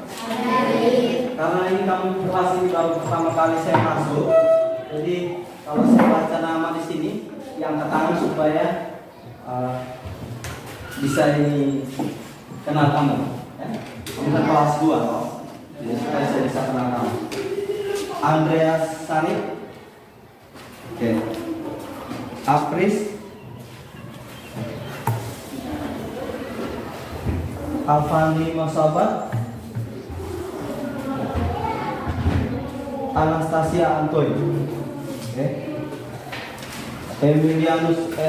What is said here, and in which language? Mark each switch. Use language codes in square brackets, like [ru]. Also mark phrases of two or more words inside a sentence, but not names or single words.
[id] Karena ini kamu kelas ini baru pertama kali saya masuk, jadi kalau saya baca nama di sini, yang tangan supaya bisa ini kenal kamu. Ya? Kita kelas 2 loh. Jadi supaya saya bisa kenal kamu. Andreas Sani, oke. Apris, Alfani Masabat, Anastasia Antoy, oke. Emilianus R.